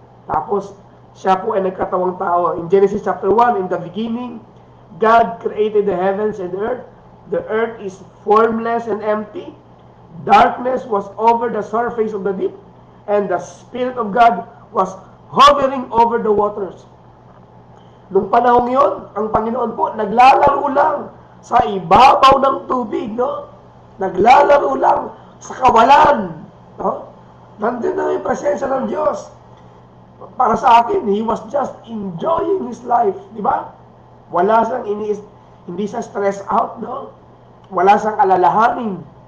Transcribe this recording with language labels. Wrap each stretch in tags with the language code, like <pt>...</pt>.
<tl>Tapos, siya po ay nagkatawang tao.</tl> <en>In Genesis chapter 1, in the beginning, God created the heavens and the earth. The earth is formless and empty. Darkness was over the surface of the deep, and the Spirit of God was hovering over the waters.</en> <tl>Nung panahong yon, ang Panginoon po naglalaro lang sa ibabaw ng tubig, no? Naglalaro lang sa kawalan, no? Nandun na yung presensya ng Diyos. Para sa akin,</tl> <en>He was just enjoying His life, di ba?</en> <tl>Wala siyang hindi siya</tl> <en>stress out,</en> <tl>no? Wala siyang alalahanin.</tl>